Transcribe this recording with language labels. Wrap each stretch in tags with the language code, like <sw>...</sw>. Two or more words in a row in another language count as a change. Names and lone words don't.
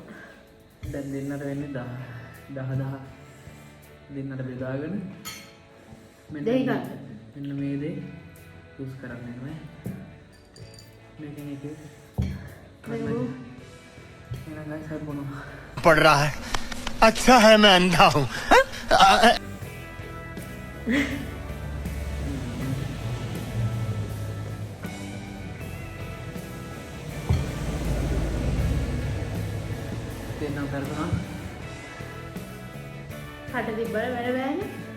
<si>දැන් දෙන්නට වෙන්නේ 10 දෙන්නට බෙදාගෙන දෙහි ගන්න. මෙන්න මේ දේ යූස් කරන්න වෙනවා. මේකෙන් එක මේක එහෙනම් guys හරි බොනවා.</si> <hi>पड़ रहा है अच्छा है मैं अंधा हूँ</hi> <si>දෙන්නම් කරනවා. කට තිබ්බට වැඩ බෑනේ.</si>